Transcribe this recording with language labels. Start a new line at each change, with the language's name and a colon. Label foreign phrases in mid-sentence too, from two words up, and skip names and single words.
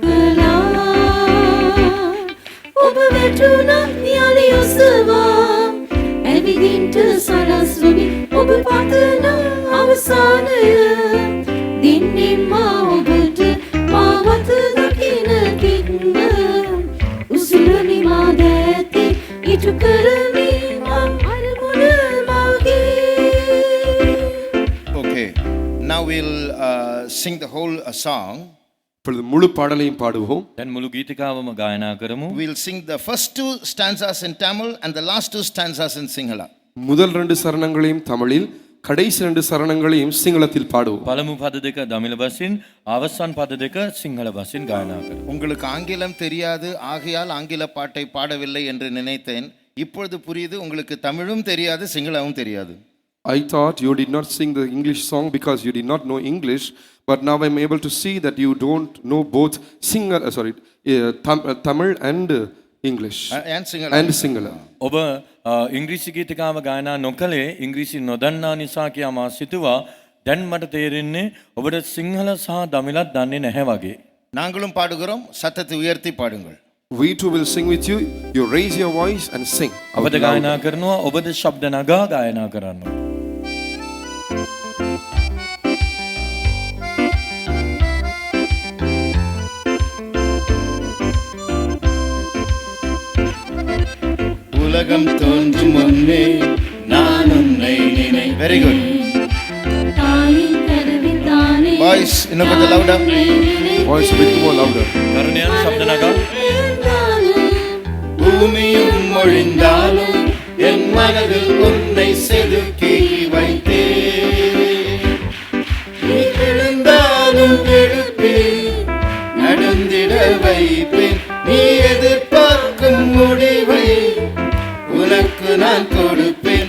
Sinhala: කළා ඔබ වැටුණත් යලි ඔසවා ඇවිදින්ට සලස්වමි ඔබ පතන අවසානය දෙන්නෙම් මා ඔබට මා වත දකින තින්න උසුලමි මා දැතේ ඉටු කරමි මා අරමුණ මාගේ.
English: Okay, now we'll sing the whole song.
Tamil: இப்பொழுது முழு பாடலையும் பாடுவோம்.
Sinhala: දැන් මුළු ගීතිකාවම ගායනා කරමු.
English: We'll sing the first two stanzas in Tamil and the last two stanzas in Sinhala.
Tamil: முதல் 2 சரணங்களையும் தமிழில் கடைசி 2 சரணங்களையும் சிங்களத்தில் பாடுவோம்.
Sinhala: පළමු පද දෙක දමිළ බසින් අවසන් පද දෙක සිංහල බසින් ගායනා කරමු.
Tamil: உங்களுக்கு ஆங்கிலம் தெரியாது ஆகையால் ஆங்கில பாட்டை பாடவில்லை என்று நினைத்தேன். இப்பொழுது புரியுது, உங்களுக்கு தமிழும் தெரியாது சிங்களமும் தெரியாது.
English: I thought you did not sing the English song because you did not know English, but now I'm able to see that you don't know both Tamil and English and Sinhala. and Singhala.
Sinhala: ඔබ ඉංග්‍රීසි ගීතිකාව ගායනා නොකළේ ඉංග්‍රීසි නොදන්නා නිසා කියා මා සිතුවා. දැන් මට තේරෙන්නේ ඔබට සිංහල සහ දමිළත් දන්නේ නැහැ වගේ.
Tamil: நாங்களும் பாடுகிறோம், சத்தத்தை உயர்த்தி பாடுங்கள்.
English: We too will sing with you. You raise your voice and sing.
Sinhala: ඔබද ගායනා කරනවා, ඔබද ශබ්ද නගා ගායනා කරනවා.
Tamil: உலகம் தோன்றும் முன்னே நான் உன்னை நினை.
English: Very good.
Tamil: தாயின் கருவில் தானே வாய்ஸ் இன்னும் கொஞ்சம் லவுடா.
English: வாய்ஸ் bit more louder.
Sinhala: කරුණයන් ශබ්ද නගා.
Tamil: பூமியும் ஒழிந்தாலும் என் மனதில் உன்னை செதுக்கி வைத்தேன். நீ விழுந்தாலும் எழுப்பி நடந்திட வைப்பேன். நீ எதிர்பார்க்கும் முடிவை உனக்கு நான் கொடுப்பேன்.